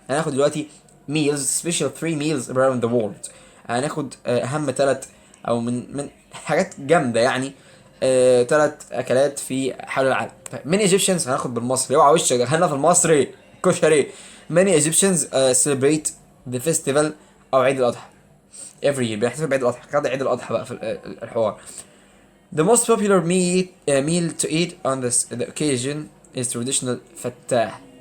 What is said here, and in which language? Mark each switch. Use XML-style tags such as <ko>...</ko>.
<ar>هناخد دلوقتي</ar> <en>special 3 meals around the world.</en> <ar>هناخد أهم 3 أو من حاجات جامدة يعني، 3 أكلات في حول العالم. طيب</ar> <en>many Egyptians،</en> <ar>هناخد بالمصري، اوعى وشك دخلنا في المصري كشري.</ar> <en>many Egyptians celebrate the festival أو عيد الأضحى every year.</en> <ar>بيحتفل بعيد الأضحى، خد عيد الأضحى بقى في الحوار.</ar> <en>The most popular meal to eat on the occasion is traditional فتة.</en>